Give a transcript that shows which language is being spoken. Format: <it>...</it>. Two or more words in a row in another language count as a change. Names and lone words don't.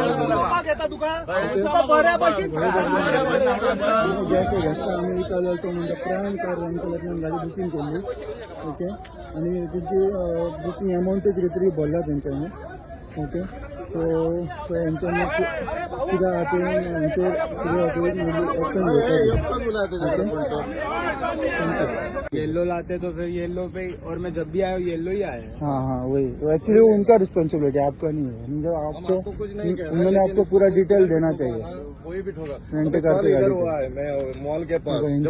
<kok>गेस्टा आमी विचारलें तो म्हणजे प्रायम कार रेंटलांतल्यान गाडी बुकींग केल्ली ओके आनी तेंची</kok> <en>booking amount</en> <kok>कितें तरी भरला तेंच्यांनी</kok> <en>okay so</en> <kok>हेंच्यांनी कित्याक खातीर हेंचेर एक्शन घेवपाक</kok> <hi>येलो लाते तो फिर येलो पे और मैं जब भी आया येलो ही आया। हाँ हाँ वही एक्चुअली उनका रिस्पॉन्सिबिलिटी है आपका नहीं है मतलब आपको उन्होंने आपको पूरा डिटेल देना चाहिए कोई भी ठोका</hi> <en>rent car</en> <hi>की गाड़ी हुआ है मैं मॉल के पास</hi>